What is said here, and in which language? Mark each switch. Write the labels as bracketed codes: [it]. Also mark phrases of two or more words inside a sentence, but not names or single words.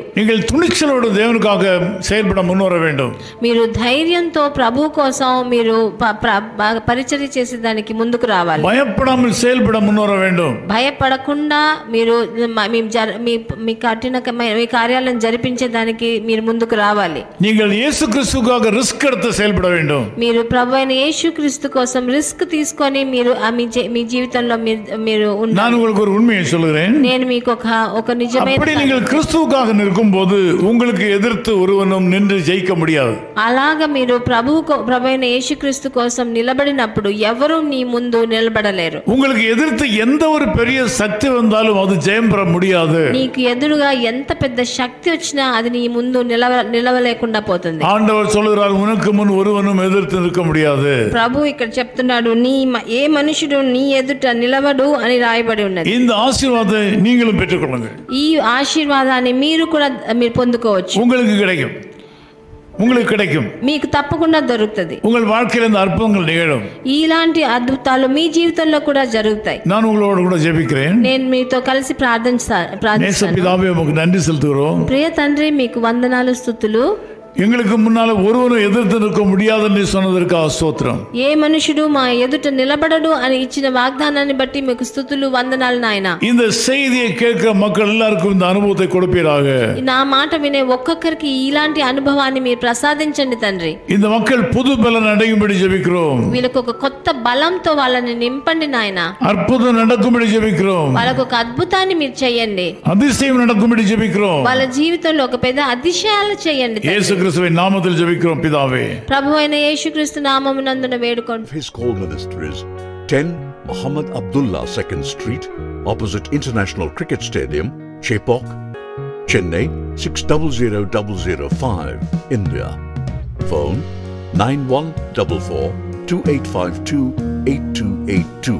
[ta] நீங்கள் துணிச்சலோடு தேவனுக்காக செயல்பட முன்வர வேண்டும். [te] మీరు ధైర్యంతో ప్రభువు కోసం మీరు పరిచర్య చేసేదానికి ముందుకు రావాలి. [ta] பயப்படாமல் செயல்பட முன்வர வேண்டும். [te] భయపడకుండా మీరు మీ కార్యాలను జరిపించేదానికి మీరు ముందుకు రావాలి. [ta] நீங்கள் இயேசு கிறிஸ்துவுக்காக ரிஸ்க் எடுத்து செயல்பட வேண்டும். [te] మీరు ప్రభువైన యేసుక్రీస్తు కోసం రిస్క్ తీసుకొని మీరు మీ జీవితంలో మీరు [ta] நான் உங்களுக்கு ஒரு உண்மையை சொல்கிறேன். [te] నేను మీకు ఒక నిజమైన [ta] அப்படி நீங்கள் கிறிஸ்துவுக்காக நிற்கும்போது உங்களுக்கு எதிர்த்து ஒருவனும் நின்று ஜெயிக்க முடியாது. [te] అలాగా మీరు ప్రభువైన యేసుక్రీస్తు కోసం నిలబడినప్పుడు ఎవరు నీ ముందు నిలబడలేరు. [ta] உங்களுக்கு எதிர்த்து எந்த ஒரு பெரிய சக்தி வந்தாலும் அது ஜெயம் பெற முடியாது. [te] నీకు ఎదురుగా ఎంత పెద్ద శక్తి వచ్చినా అది నీ ముందు నిలవలేకుండా పోతుంది. [ta] ஆண்டவர் சொல்கிறார், உனக்கு முன் ஒருவனும் எதிர்த்து நிற்க முடியாது. [te] ప్రభు ఇక్కడ చెప్తున్నాడు, ఏ మనుషుడు నీ ఎదుట నిలవడు అని రాయబడి ఉన్నది. [ta] இந்த ஆசீர்வாதத்தை நீங்களும் பெற்றுக்கொள்ளுங்கள். [te] ఈ ఆశీర్వాదాన్ని మీరు పొందుకోవచ్చు. [ta] உங்களுக்கு கிடைக்கும். [te] మీకు తప్పకుండా దొరుకుతుంది. [ta] உங்கள் வாழ்க்கையில் இந்த அற்புதங்கள் நிகழும். [te] ఇలాంటి అద్భుతాలు మీ జీవితంలో కూడా జరుగుతాయి. [ta] நான் உங்களோடு கூட ஜெபிக்கிறேன். [te] నేను మీతో కలిసి ప్రార్థిస్తాను. [ta] பிதாவே, உமக்கு நன்றி செலுத்துகிறோம். [te] ప్రియ తండ్రి, మీకు వందనాలు, స్తుతులు. [ta] எங்களுக்கு முன்னால ஒருவரும் எதிர்த்து நிற்க முடியாதுன்னு சொன்னதற்காக ஸ்தோத்திரம். [te] ఏ మనుషుడు మా ఎదుట నిలబడడు అని ఇచ్చిన వాగ్దానాన్ని బట్టి మీకు స్తుతులు, వందనాలు నాయనా. [ta] இந்த செய்தியை கேட்கிற மக்கள் எல்லாருக்கும் இந்த அனுபவத்தை கொடுப்பீராக. [te] నా మాట వినే ఒక్కొక్కరికి ఇలాంటి అనుభవాన్ని మీరు ప్రసాదించండి తండ్రి. [ta] இந்த மக்கள் புது பலன் அடையும்படி ஜெபிக்கிறோம். [te] వీళ్ళకు ఒక కొత్త బలంతో వాళ్ళని నింపండి నాయనా. [ta] அற்புதம் நடக்கும்படி ஜெபிக்கிறோம். [te] వాళ్ళకు ఒక అద్భుతాన్ని మీరు చేయండి. [ta] அதிசயம் நடக்கும்படி ஜெபிக்கிறோம். [te] వాళ్ళ జీవితంలో ఒక పెద్ద అతిశయాలు చేయండి. [ta] యేసు கிறிஸ்துவின் நாமத்தில் ஜெபிக்கிறோம் பிதாவே. [te] ప్రభువైన యేసుక్రీస్తు నామమునందున వేడుకొంటున్నాము. [en] His call ministries 10 Muhammad Abdullah 2nd Street opposite International Cricket Stadium, Chepauk, Chennai 600005, India. Phone 914428528282.